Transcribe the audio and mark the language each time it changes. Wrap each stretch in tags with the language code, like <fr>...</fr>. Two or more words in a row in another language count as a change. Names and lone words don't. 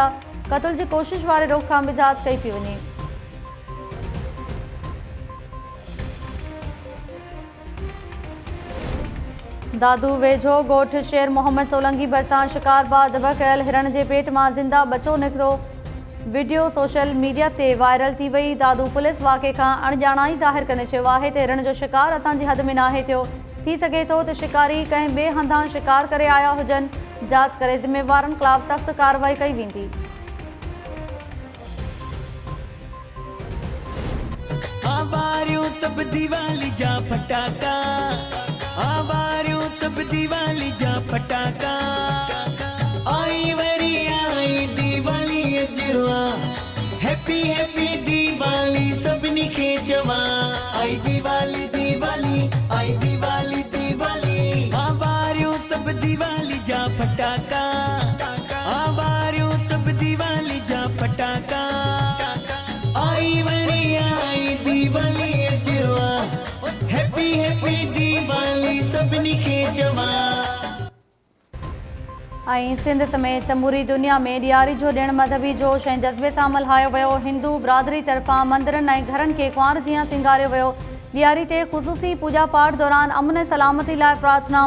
<sd>क़त्ल जी कोशिश वारे रोकथाम बि जांच कई पई वञे। दादू वेझो ॻोठ शेर मोहम्मद सोलंगी भरिसां शिकार बाद ज़बह कयल हिरण जे पेट मां ज़िंदा बचो निकितो। वीडियो सोशल मीडिया ते वायरल थी वई। दादू पुलिस वाक़े खां अणॼाणाई ज़ाहिर कंदे चयो आहे त हिरण जो शिकार असांजी हद में नाहे थियो। थी सघे थो त शिकारी कंहिं ॿिए हंधां शिकार करे आया हुजनि। जांच करे ज़िम्मेवारनि ख़िलाफ़ सख़्त कार्रवाई कई वेंदी। सब दिवाली जा फटाका, आवारियों सब दिवाली जा फटाका। आई वरी आई दिवाली अजवा,</sd> <en>happy happy</en> <sd>दिवाली सबनी खे चवा। आई दिवाली दिवाली, आई दिवाली दिवाली। आवारियों सब दिवाली जा फटाका, आवारियों सब दिवाली जा फटाका। आई वरी आई दिवाली अजवा,</sd> <en>happy happy</en> <sd>दिवाली सबनी खे चवा। सिंध समेत समूरी दुनिया में ॾियारी जो ॾिणु मज़हबी जोश ऐं जज़्बे सां मल्हायो वियो। हिंदू बिरादरी तरफ़ां मंदरनि ऐं घरनि खे कुंवार जीअं सिंगारियो वियो। ॾियारी ते ख़ुसूसी पूॼा पाठ दौरान अमन ऐं सलामती लाइ प्रार्थनाऊं।</sd>